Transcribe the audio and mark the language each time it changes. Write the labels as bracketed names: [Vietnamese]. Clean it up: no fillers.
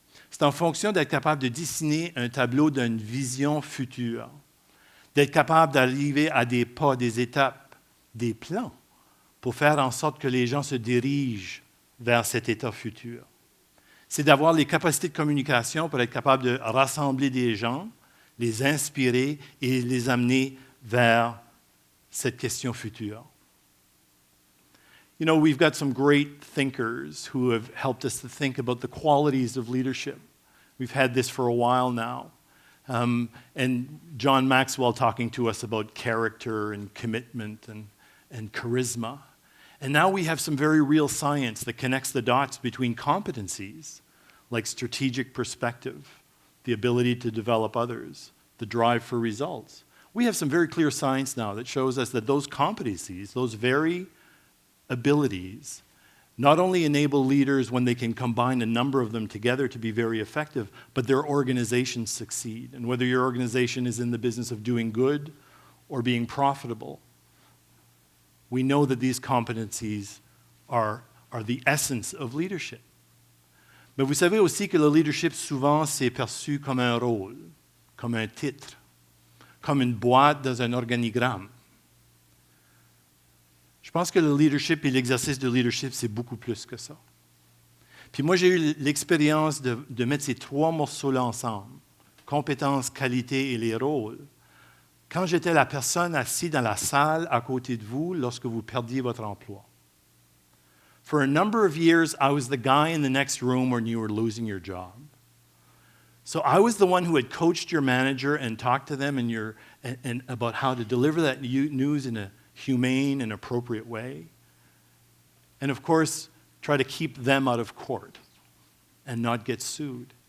[French] C'est en fonction d'être capable de dessiner un tableau d'une vision future, d'être capable d'arriver à des pas, des étapes, des plans, pour faire en sorte que les gens se dirigent vers cet état futur. C'est d'avoir les capacités de communication pour être capable de rassembler des gens, les inspirer et les amener vers cette question future. [English] You know, we've got some great thinkers who have helped us to think about the qualities of leadership. We've had this for a while now. And John Maxwell talking to us about character and commitment and charisma. And now we have some very real science that connects the dots between competencies, like strategic perspective, the ability to develop others, the drive for results. We have some very clear science now that shows us that those competencies, those very abilities, not only enable leaders when they can combine a number of them together to be very effective, but their organizations succeed. And whether your organization is in the business of doing good or being profitable, we know that these competencies are the essence of leadership. [French] Mais vous savez aussi que le leadership, souvent, c'est perçu comme un rôle, comme un titre, comme une boîte dans un organigramme. Je pense que le leadership et l'exercice de leadership, c'est beaucoup plus que ça. Puis moi, j'ai eu l'expérience de mettre ces 3 morceaux-là ensemble, compétences, qualité et les rôles, quand j'étais la personne assise dans la salle à côté de vous lorsque vous perdiez votre emploi. [English] For a number of years, I was the guy in the next room when you were losing your job. So I was the one who had coached your manager and talked to them and about how to deliver that news in a humane and appropriate way. And of course, try to keep them out of court and not get sued.